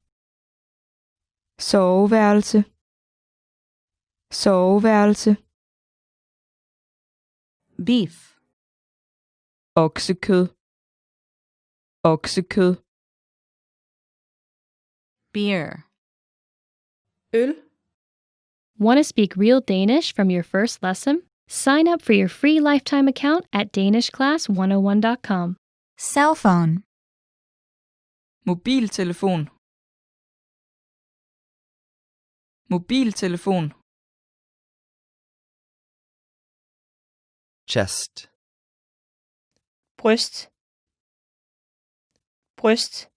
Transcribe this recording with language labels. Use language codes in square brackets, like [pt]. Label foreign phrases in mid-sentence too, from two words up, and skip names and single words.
[da] soveværelse, soveværelse, beef, oksekød, oksekød, beer, øl, [en] Want to speak real Danish from your first lesson? Sign up for your free lifetime account at danishclass101.com. cell phone, [da] mobiltelefon, mobiltelefon, chest, bryst, bryst,